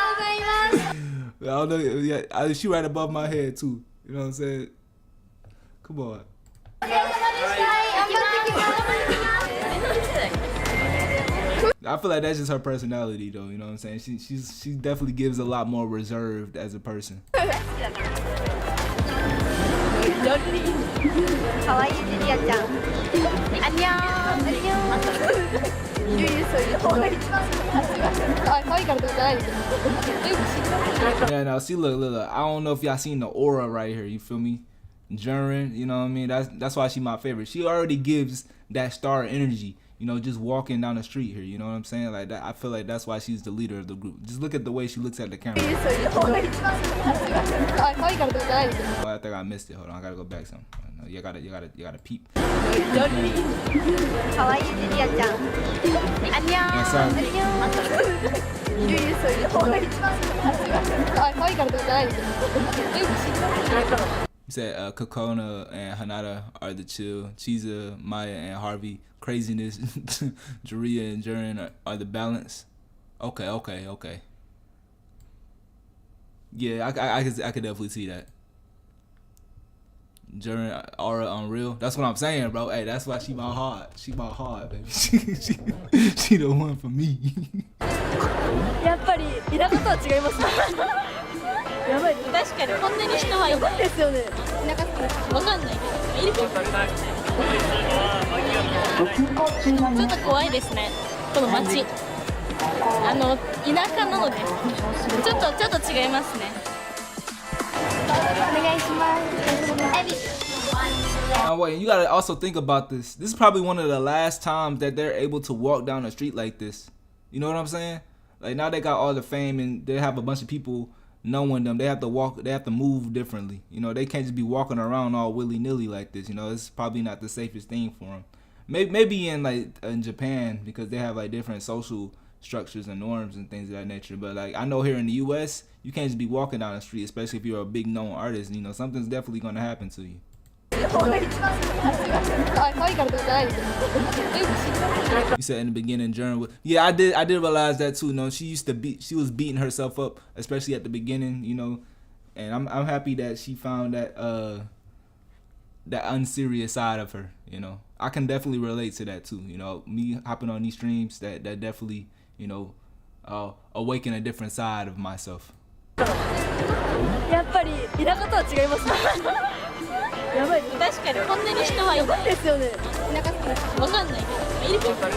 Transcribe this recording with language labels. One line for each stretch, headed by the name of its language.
English: I don't know. Yeah, she right above my head too. You know what I'm saying? Come on. I feel like that's just her personality, though. You know what I'm saying? She definitely gives a lot more reserved as a person.
Japanese: かわいいジュリアちゃん。あにゃーん。ゆうゆうそういう方が一番可愛いからとかじゃないですよ。
English: Yeah, no, see, look. I don't know if y'all seen the aura right here. You feel me? Jurin, you know what I mean? That's why she my favorite. She already gives that star energy. You know, just walking down the street here. You know what I'm saying? Like that. I feel like that's why she's the leader of the group. Just look at the way she looks at the camera. Oh, I think I missed it. Hold on, I gotta go back some. No, you gotta peep.
Japanese: かわいいジュリアちゃん。あにゃーん。ゆうゆうそういう方が一番可愛いからとかじゃないですよ。
English: You said Kokona and Hanada are the chill. Chiza, Maya, and Harvey. Craziness, Juria and Jurin are the balance. Okay. Yeah, I could definitely see that. during Aura Unreal. That's what I'm saying, bro. Hey, that's why she my heart. She my heart, baby. She the one for me.
Japanese: やっぱり田舎とは違いますね。やばい。確かにこんなに人はいないですよね。田舎わかんないけどいるけど。ちょっと怖いですね。この街。田舎なのでちょっと違いますね。お願いします。
English: Wait, you gotta also think about this. This is probably one of the last times that they're able to walk down the street like this. You know what I'm saying? Like now they got all the fame and they have a bunch of people knowing them. They have to walk, they have to move differently. You know, they can't just be walking around all willy-nilly like this. You know, it's probably not the safest thing for them. Maybe in in Japan because they have like different social structures and norms and things of that nature. But like I know here in the US, you can't just be walking down the street, especially if you're a big known artist. You know, something's definitely gonna happen to you. You said in the beginning, Jern. Yeah, I did realize that too. You know, she was beating herself up, especially at the beginning. You know, and I'm happy that she found that that unserious side of her. You know, I can definitely relate to that too. You know, me hopping on these streams, that definitely, you know, awaken a different side of myself.
Japanese: やっぱり田舎とは違いますね。やばい。確かにこんなに人はいないですよね。田舎わかんないけどいるけど。